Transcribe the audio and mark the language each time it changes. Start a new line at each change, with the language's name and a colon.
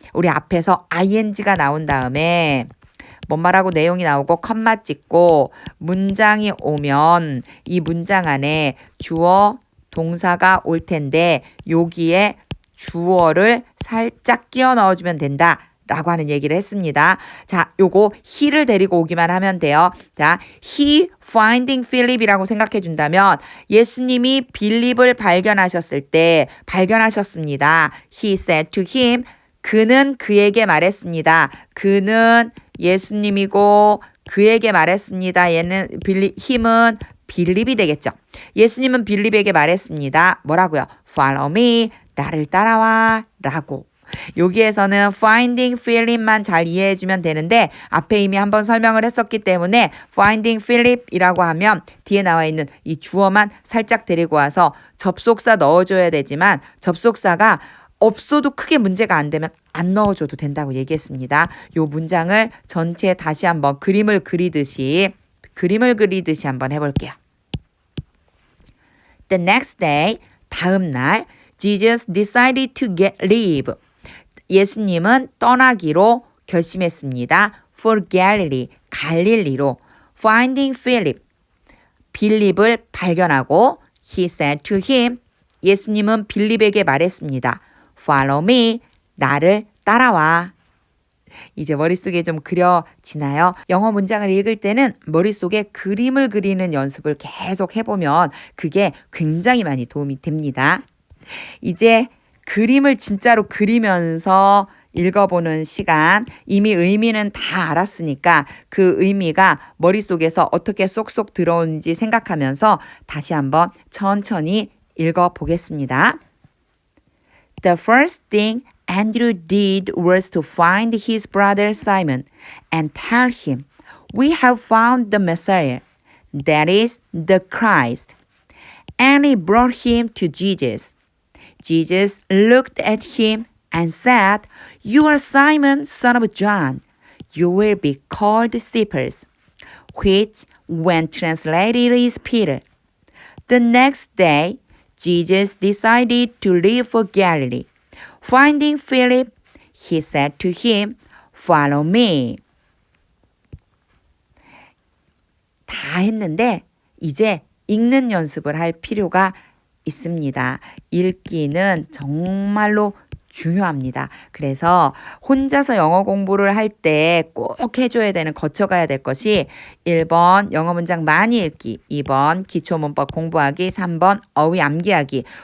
Korean: 우리 앞에서 ing가 나온 다음에 뭔 말하고 내용이 나오고 컴마 찍고 문장이 오면 이 문장 안에 주어, 동사가 올 텐데 여기에 주어를 살짝 끼워 넣어주면 된다. 라고 하는 얘기를 했습니다. 자, 요거 he를 데리고 오기만 하면 돼요. 자,
English: he finding Philip
Korean: 이라고 생각해 준다면 예수님이 빌립을 발견하셨을 때 발견하셨습니다.
English: He said to him,
Korean: 그는 그에게 말했습니다. 그는 예수님이고 그에게 말했습니다. 얘는 him은 빌립이 되겠죠. 예수님은 빌립에게 말했습니다. 뭐라고요?
English: Follow me,
Korean: 나를 따라와 라고. 여기에서는
English: finding Philip
Korean: 만 잘 이해해주면 되는데 앞에 이미 한번 설명을 했었기 때문에 finding Philip이라고 하면 뒤에 나와 있는 이 주어만 살짝 데리고 와서 접속사 넣어줘야 되지만 접속사가 없어도 크게 문제가 안 되면 안 넣어줘도 된다고 얘기했습니다. 요 문장을 전체 다시 한번 그림을 그리듯이 한번 해볼게요.
English: The next day,
Korean: 다음 날,
English: Jesus decided to get leave.
Korean: 예수님은 떠나기로 결심했습니다.
English: For Galilee,
Korean: 갈릴리로.
English: Finding Philip,
Korean: 빌립을 발견하고
English: He said to him,
Korean: 예수님은 빌립에게 말했습니다.
English: Follow me,
Korean: 나를 따라와. 이제 머릿속에 좀 그려지나요? 영어 문장을 읽을 때는 머릿속에 그림을 그리는 연습을 계속 해보면 그게 굉장히 많이 도움이 됩니다. 이제 그림을 진짜로 그리면서 읽어보는 시간. 이미 의미는 다 알았으니까 그 의미가 머릿속에서 어떻게 쏙쏙 들어오는지 생각하면서 다시 한번 천천히 읽어보겠습니다.
English: The first thing Andrew did was to find his brother Simon and tell him, "We have found the Messiah, that is, the Christ." And he brought him to Jesus. Jesus looked at him and said, "You are Simon, son of John. You will be called Cephas," which, when translated, is Peter. The next day, Jesus decided to leave for Galilee. Finding Philip, he said to him, "Follow me."
Korean: 다 했는데 이제 읽는 연습을 할 필요가 있습니다. 읽기는 정말로 중요합니다. 그래서 혼자서 영어 공부를 할 때 꼭 해줘야 되는 거쳐가야 될 것이 1번 영어 문장 많이 읽기, 2번 기초 문법 공부하기, 3번 어휘 암기하기.